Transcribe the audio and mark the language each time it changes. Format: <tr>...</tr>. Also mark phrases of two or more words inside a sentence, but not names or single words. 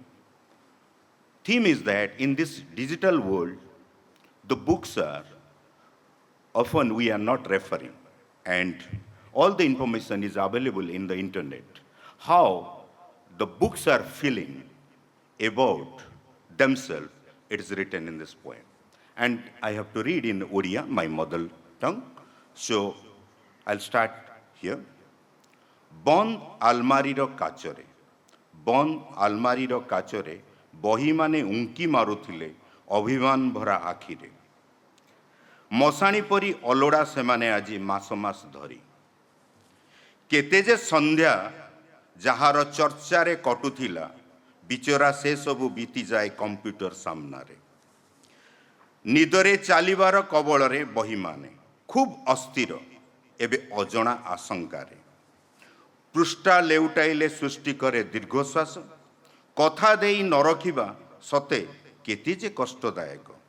<en>Theme is that in this digital world, the books are often we are not referring, and all the information is available in the internet. How the books are feeling about themselves, it is written in this poem. And I have to read in Odia, my mother tongue. So I'll start here.</en> <or>ବହି ଆଲମାରିର କାଚରେ. ବହି ଆଲମାରିର କାଚରେ. ବହିମାନେ ଉଙ୍କି ମାରୁଥିଲେ ଅଭିମାନ ଭରା ଆଖିରେ ମଶାଣୀ ପରି ଅଲୋଡ଼ା ସେମାନେ ଆଜି ମାସ ମାସ ଧରି କେତେ ଯେ ସନ୍ଧ୍ୟା ଯାହାର ଚର୍ଚ୍ଚାରେ କଟୁଥିଲା ବିଚରା ସେ ସବୁ ବିତିଯାଏ କମ୍ପ୍ୟୁଟର ସାମ୍ନାରେ ନିଦରେ ଚାଲିବାର କବଳରେ ବହିମାନେ ଖୁବ୍ ଅସ୍ଥିର ଏବେ ଅଜଣା ଆଶଙ୍କାରେ ପୃଷ୍ଠା ଲେଉଟାଇଲେ ସୃଷ୍ଟି କରେ ଦୀର୍ଘଶ୍ୱାସ କଥା ଦେଇ ନ ରଖିବା ସତେ କେତେ ଯେ କଷ୍ଟଦାୟକ</or>